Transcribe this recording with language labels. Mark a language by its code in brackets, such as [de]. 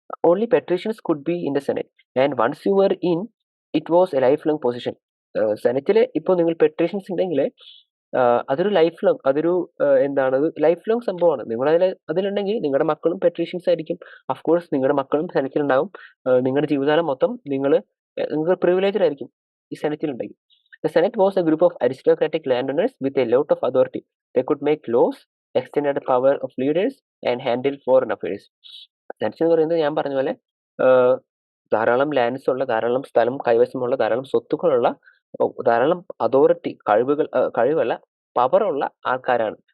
[en] Only patricians could be in the senate and once you were in it was a lifelong position. [ml] സെനറ്റിൽ ഇപ്പോൾ നിങ്ങൾ patricians ഉണ്ടെങ്കിൽ അതൊരു life long എന്താണ് life long സംഭവമാണ്. നിങ്ങൾ അതിലുണ്ടെങ്കിൽ നിങ്ങളുടെ മക്കളും പെട്രീഷ്യൻസ് ആയിരിക്കും. ഓഫ് കോഴ്സ് നിങ്ങളുടെ മക്കളും സെനറ്റിലുണ്ടാവും. നിങ്ങളുടെ ജീവിതകാലം മൊത്തം നിങ്ങൾക്ക് പ്രിവിലേജഡ് ആയിരിക്കും ഈ സെനറ്റിലുണ്ടെങ്കിൽ. [en] The Senate was a group of aristocratic landowners with a lot of authority. They could make laws, extended the power of leaders, and handle foreign affairs. [ml] Senate എന്ന് പറയുന്നത് ഞാൻ പറഞ്ഞ പോലെ ധാരാളം ലാൻഡ്സ് ഉള്ള, ധാരാളം സ്ഥലം കൈവശമുള്ള, ധാരാളം സ്വത്തുക്കളുള്ള, ധാരാളം അതോറിറ്റി, കഴിവല്ല പവറുള്ള ആൾക്കാരാണ്.